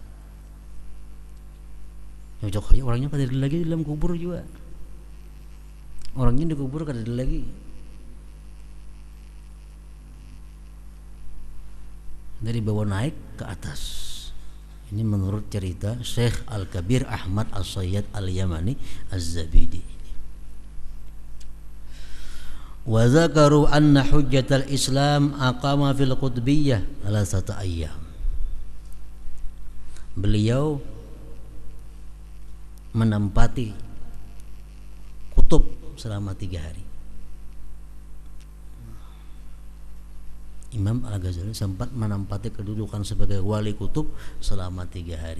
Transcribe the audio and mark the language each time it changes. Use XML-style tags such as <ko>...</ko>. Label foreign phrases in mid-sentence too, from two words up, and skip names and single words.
<bjn>Cocok aja orangnya kada ada lagi di dalam kubur juga. Orangnya di kubur kada ada lagi.</bjn> <id>Dari bawah naik ke atas. Ini menurut cerita Syekh Al-Kabir Ahmad As-Sayyad Al-Yamani Az-Zabidi.</id> <ar>وذكروا أن حجة الإسلام أقام في القطبية على ستة أيام.</ar> <id>Beliau menempati kutub selama 3 hari. Imam Al-Ghazali sempat menempati kedudukan sebagai wali kutub selama 3 hari.</id>